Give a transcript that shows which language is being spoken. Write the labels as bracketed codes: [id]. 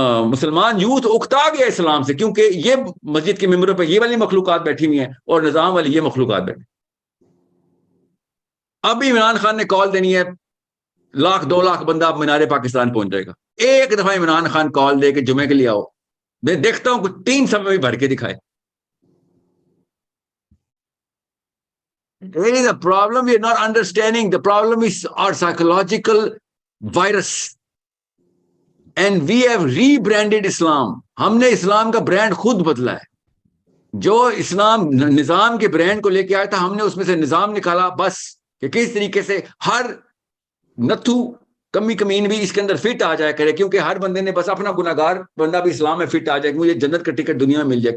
[ur] مسلمان یوتھ اکتا گیا اسلام سے, کیونکہ یہ مسجد کے ممبروں پہ یہ والی مخلوقات بیٹھی ہوئی ہیں اور نظام والی یہ مخلوقات بیٹھی. ابھی عمران خان نے کال دینی ہے, 1,00,000-2 لاکھ بندہ اب مینار پاکستان پہنچ جائے گا. ایک دفعہ عمران خان کال دے کے جمعے کے لیے آؤ, میں دیکھتا ہوں کچھ 3 سمے بھی بھر کے دکھائے. [en] There is a problem we are not understanding. The problem is our psychological virus. And we have rebranded Islam. [ur] ہم نے اسلام کا برانڈ خود بدلا ہے. جو اسلام نظام کے برانڈ کو لے کے آیا تھا, ہم نے اس میں سے نظام نکالا بس, کہ کس طریقے سے ہر نتھو کمی کمین بھی اس کے اندر فٹ آ جائے کرے, کیونکہ ہر بندے نے بس اپنا گناہگار بندہ بھی اسلام میں فٹ آ جائے کہ مجھے جنت کا ٹکٹ دنیا میں مل جائے.